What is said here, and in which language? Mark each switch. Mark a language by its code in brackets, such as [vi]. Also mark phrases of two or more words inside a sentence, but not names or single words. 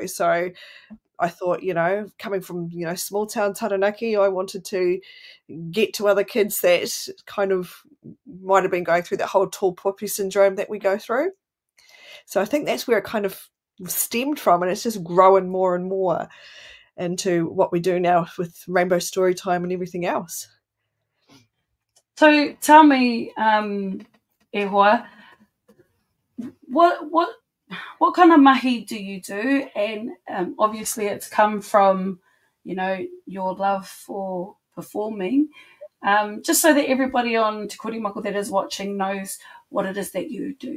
[en] So I thought, you know, coming from, you know, small town Taranaki, I wanted to get to other kids that kind of might have been going through that whole tall poppy syndrome that we go through. So I think that's where it kind of stemmed from, and it's just growing more and more into what we do now with Rainbow Storytime and everything else. So tell me, [mi] e hoa, [en] what kind of mahi do you do? And obviously it's come from, you know, your love for performing, just so that everybody on Te Korimako that is watching knows what it is that you do.